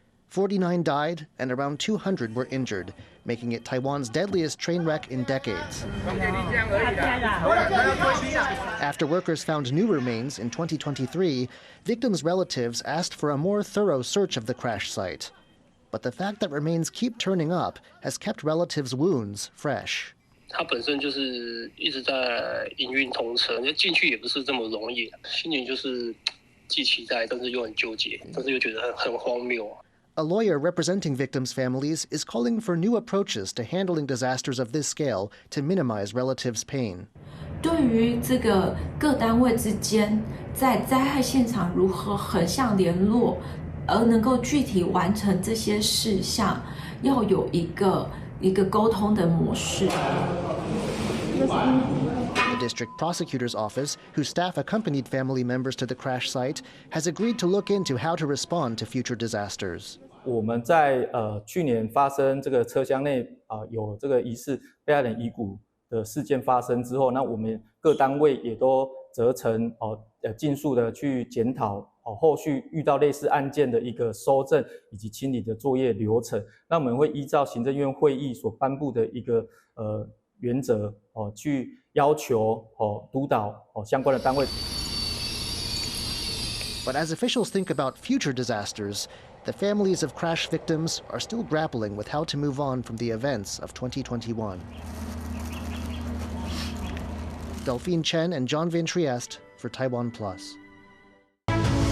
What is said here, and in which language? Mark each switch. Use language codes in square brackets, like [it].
[en] 49 died and around 200 were injured, making it Taiwan's deadliest train wreck in decades. After workers found new remains in 2023, victims' relatives asked for a more thorough search of the crash site. But the fact that remains keep turning up has kept relatives' wounds fresh. [zh] 它本身就是一直在营运通车，你进去也不是这么容易，心情就是既期待，但是又很纠结，但是又觉得很荒谬。 [en] A lawyer representing victims' families is calling for new approaches to handling disasters of this scale to minimize relatives' pain. [zh] 对于这个各单位之间在灾害现场如何横向联络，而能够具体完成这些事项，要有一个沟通的模式。 [en] The district prosecutor's office, whose staff accompanied family members to the crash site, has agreed to look into how to respond to future disasters. [zh] 我们在去年发生这个车厢内有这个疑似被害人遗骨的事件发生之后，那我们各单位也都责成尽速的去检讨后续遇到类似案件的一个搜证以及清理的作业流程。那我们会依照行政院会议所颁布的一个原则去要求督导相关的单位。 [en] But as officials think about future disasters, the families of crash victims are still grappling with how to move on from the events of 2021. Delphine Chen and John Van Trieste for TaiwanPlus.